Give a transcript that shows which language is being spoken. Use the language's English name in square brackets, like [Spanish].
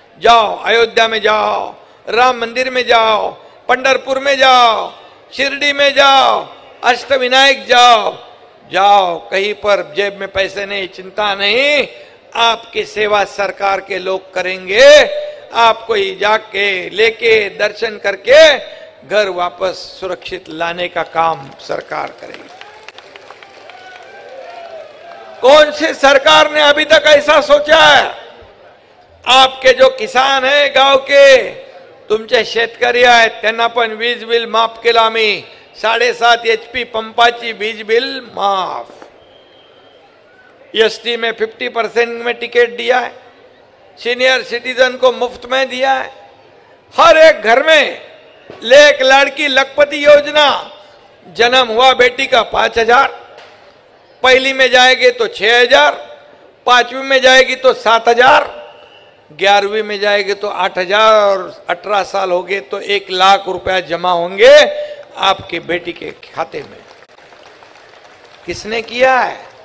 [Hindi] जाओ अयोध्या में जाओ, राम मंदिर में जाओ, पंढरपुर में जाओ, शिरडी में जाओ, अष्टविनायक जाओ, जाओ कहीं पर जेब में पैसे नहीं, चिंता नहीं, आपकी सेवा सरकार के लोग करेंगे। आपको ही जाके लेके दर्शन करके घर वापस सुरक्षित लाने का काम सरकार करेगी। कौन सी सरकार ने अभी तक ऐसा सोचा है? आपके जो किसान है गांव के, [Marathi] तुमचे शेतकरी आहेत त्यांना पण वीज बिल माफ केलं आम्ही। 7.5 HP पंपाची वीज बिल माफ। [Hindi] एसटी में 50% में टिकट दिया है, सीनियर सिटीजन को मुफ्त में दिया है। हर एक घर में एक लड़की लखपति योजना, जन्म हुआ बेटी का 5000, पहली में जाएगी तो 6000, 5वीं में जाएगी तो 7000, 11वीं में जाएगी तो 8000 और 18 साल हो गए तो 1 लाख रुपया जमा होंगे आपकी बेटी के खाते में। किसने किया है?